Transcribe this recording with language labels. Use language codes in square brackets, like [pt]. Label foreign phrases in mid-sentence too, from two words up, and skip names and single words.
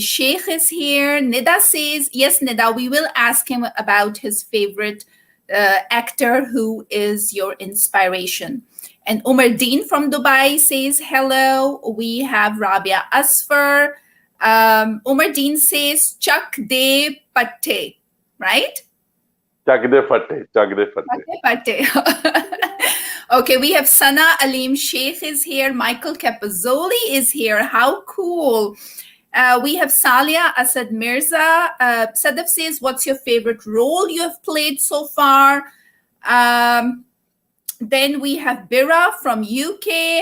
[en] Sheikh is here. Nida says, yes, Nida, we will ask him about his favorite actor who is your inspiration. And Umar Dean from Dubai says, hello. We have Rabia Asfar. Umar Dean says, [pa] ਚੱਕ ਦੇ ਪੱਟੇ, right? ਚੱਕ ਦੇ ਫੱਟੇ, ਚੱਕ ਦੇ ਫੱਟੇ. Pate. [en] Okay, we have Sana Alim Sheikh is here. Michael Capozoli is here. How cool. We have Salia Asad Mirza. Sadaf says, what's your favorite role you have played so far? Then we have Bira from UK.